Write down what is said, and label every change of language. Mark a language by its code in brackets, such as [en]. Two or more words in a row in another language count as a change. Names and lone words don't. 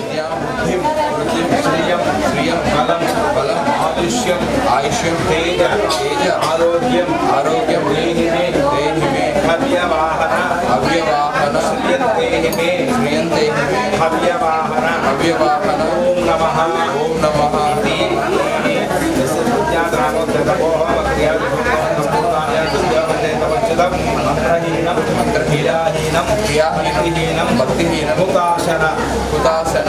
[sa] आयुष्यं तेज आरोग्यं देहि मे अव्यवाहन श्रियन्ते मे హవ్యవాహన హవ్యవాహన ఓం నమః ఓం నమః భక్తిహీనం హుతాశన హుతాశన